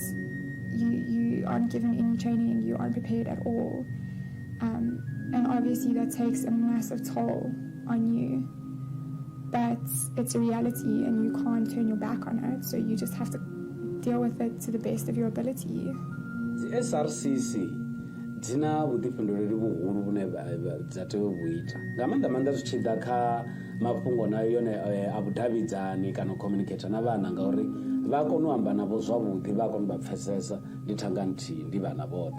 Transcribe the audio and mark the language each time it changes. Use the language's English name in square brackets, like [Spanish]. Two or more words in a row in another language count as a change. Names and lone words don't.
[English] You aren't given any training, you aren't prepared at all, and obviously that takes a massive toll on you. But it's a reality and you can't turn your back on it, so you just have to deal with it to the best of your ability. [Venda] The SRCC dzina vhuḓifhinduleli vhuhulu vhune dza tea u ita nga maanḓa zwi tshi ḓa kha mafhungo nayo yone a vhudavhidzani kana u communicate na vhana, ngauri vha kona u amba navho zwavhuḓi, vha kona u vha pfhesesa ndi thanga nthihi, ndi vhana vhoṱhe.